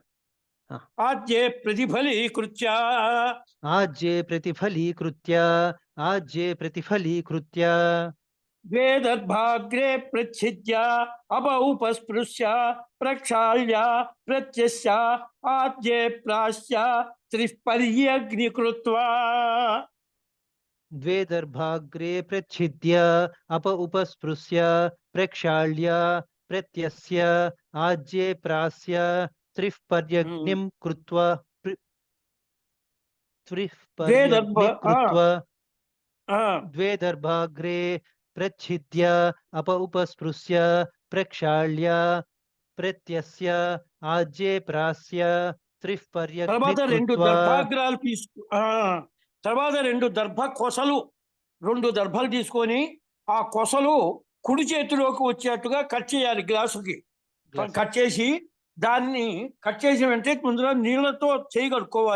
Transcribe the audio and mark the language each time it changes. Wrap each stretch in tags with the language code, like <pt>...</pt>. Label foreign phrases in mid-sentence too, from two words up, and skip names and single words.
<sa>ఆజ్యే ప్రతిఫలీకృత్య వేదర్భాగ్రే ప్రచ్ఛిద్య అపౌపస్పృశ్య ప్రక్షాళ్య ప్రత్యస్య ఆజ్యే ప్రాస్య త్రిపర్యగ్నికృత్వా द्वेदर्भाग्रे प्रच्छिद्य अप उपस्पृश्य प्रक्षाल्य प्रत्यस्य आज्ये प्रास्य त्रिपर्यग्निं कृत्वा द्वेदर्भाग्रे प्रच्छिद्य अप उपस्पृश्य प्रक्षाल्य प्रत्यस्य आज्ये प्रास्य त्रिपर्यग्निं</sa> <te>తర్వాత 2 దర్భ కొసలు, 2 దర్భలు తీసుకొని ఆ కొసలు కుడి చేతిలోకి వచ్చేట్టుగా కట్ చేయాలి. గ్లాసుకి కట్ చేసి దాన్ని కట్ చేసి వెంటనే ముందుగా నీళ్లతో చేయి కడుక్కోవాలి.</te>